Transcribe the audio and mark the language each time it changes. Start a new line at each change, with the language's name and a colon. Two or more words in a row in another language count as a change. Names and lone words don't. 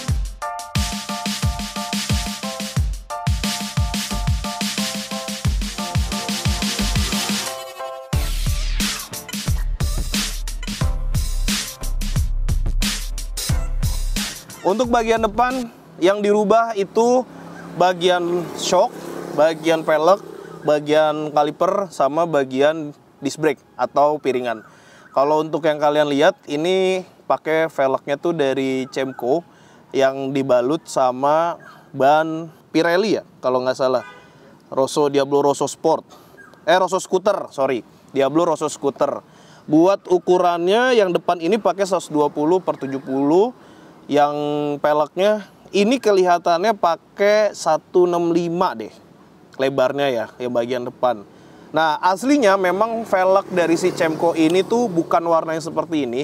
Indonesian: Untuk bagian depan yang dirubah itu bagian shock, bagian pelek, bagian kaliper, sama bagian
English: disc brake
Indonesian: atau piringan. Kalau untuk yang kalian lihat, ini pakai velgnya tuh dari Cemco yang dibalut sama ban Pirelli ya, kalau nggak salah. Diablo Rosso Sport. Rosso Scooter, sorry. Diablo Rosso Scooter. Buat ukurannya yang depan ini pakai 120/70. Yang peleknya ini kelihatannya pakai 165 deh. Lebarnya ya, yang bagian depan. Nah, aslinya memang velg dari si Cemco ini tuh bukan warna yang seperti ini.